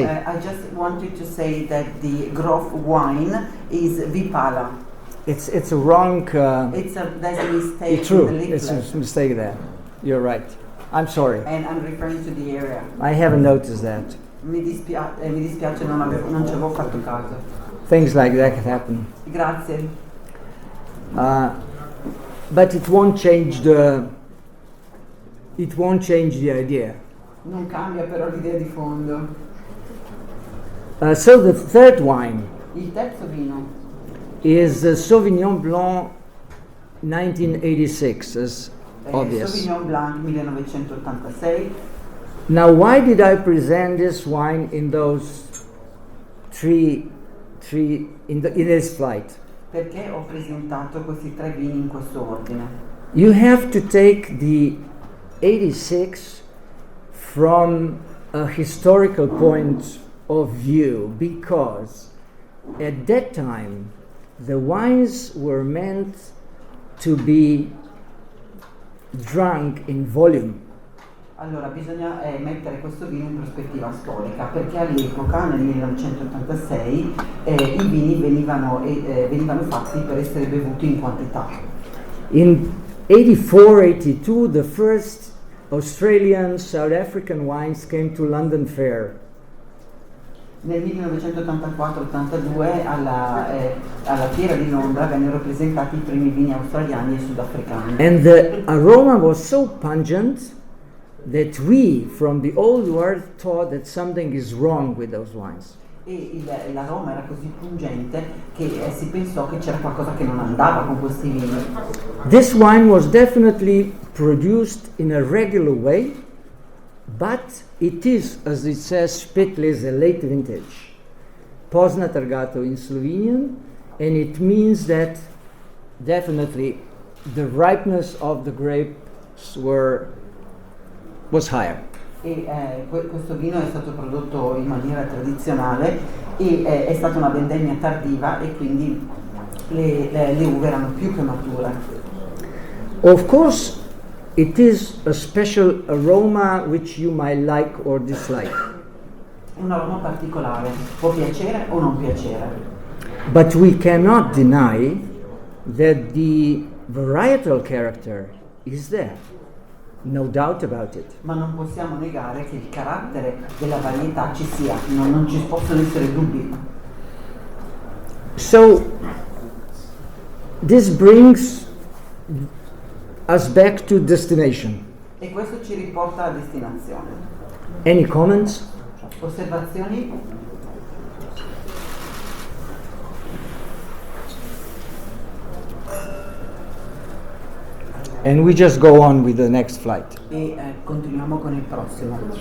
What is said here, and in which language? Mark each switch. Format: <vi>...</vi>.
<en>I just wanted to say that the Grof wine is Vipala. It's a wrong. There's a mistake It's true. in the It's leaflet. a mistake there. You're right. I'm sorry. And I'm referring to the area. I haven't noticed that.</en> <it>Mi dispiace, non ci avevo fatto caso.</it> <en>Things like that can happen.</en> <it>Grazie.</it> <en>But it won't change the. It won't change the idea.</en> <it>Non cambia però l'idea di fondo.</it> <en>So the third wine</en> <it>Il terzo vino</it> <en>is the Sauvignon Blanc 1986, as</en> <it>è</it> <en>obvious. Sauvignon Blanc 1986. Now, why did I present this wine in those three in this flight?</en> <it>Perché ho presentato questi tre vini in questo ordine?</it> <en>You have to take the 86 from a historical point of view, because at that time the wines were meant to be drunk in volume.</en> <it>Allora bisogna mettere questo vino in prospettiva storica, perché all'epoca, nel 1986, i vini venivano fatti per essere bevuti in quantità.</it> <en>In 84-82 the first Australian South African wines came to London Fair.</en> <it>Nel 1984-82 alla fiera di Londra vennero presentati i primi vini australiani e sudafricani.</it> <en>And the aroma was so pungent that we from the old world thought that something is wrong with those wines.</en> <it>E l'aroma era così pungente che si pensò che c'era qualcosa che non andava con questi vini.</it> <en>This wine was definitely produced in a regular way, but it is, as it says, Spitlis, a late vintage. Pozna Targato in Slovenian, and it means that definitely the ripeness of the grapes was higher.</en> <it>E questo vino è stato prodotto in maniera tradizionale e è stata una vendemmia tardiva e quindi le uve erano più che mature.</it> <en>Of course, it is a special aroma which you might like or dislike.</en> <it>Un aroma particolare, può piacere o non piacere.</it> <en>But we cannot deny that the varietal character is there. No doubt about it.</en> <it>Ma non possiamo negare che il carattere della varietà ci sia, non ci possono essere dubbi.</it> <en>So, this brings us back to destination.</en> <it>E questo ci riporta alla destinazione.</it> <en>Any comments?</en> <it>Osservazioni?</it> <en>And we just go on with the next flight.</en> <it>E continuiamo con il prossimo,</it>